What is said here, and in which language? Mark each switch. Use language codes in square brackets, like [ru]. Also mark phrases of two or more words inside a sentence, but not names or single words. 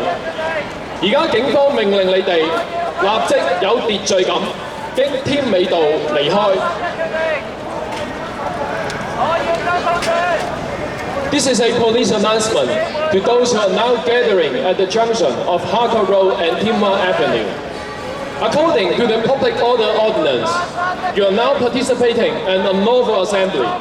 [yue] 而家警方命令你哋立即有秩序咁經添美道離開。 [en] This is a police announcement to those who are now gathering at the junction of Hakka Road and Timwa Avenue. According to the Public Order Ordinance, you are now participating in a unlawful assembly.